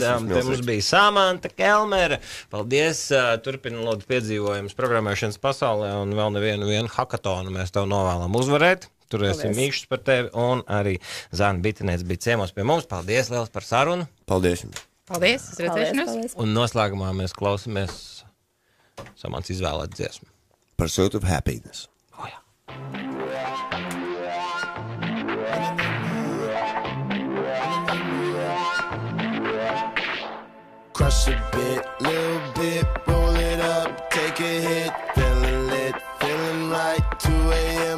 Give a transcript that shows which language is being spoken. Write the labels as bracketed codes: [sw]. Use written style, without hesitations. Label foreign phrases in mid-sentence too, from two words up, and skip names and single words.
[lv] te mums bija Samanta Kelmere. Paldies, turpina lūdzu piedzīvojumus programmēšanas pasaulē un vēl nevienu hakatonu mēs tev novēlam uzvarēt. Turēsim mīkšķus par tevi un arī Zana Bitinēts bija ciemos pie mums. Paldies liels par sarunu. Paldies jums. Paldies, uz redzēšanos. Un noslēgumā mēs klausamies Samants izvēlēt dziesmu. Pursuit of Happiness. Oh, jā. [en] Crush a bit, little bit, roll it up, take a hit, feeling lit, feeling right, 2 a.m.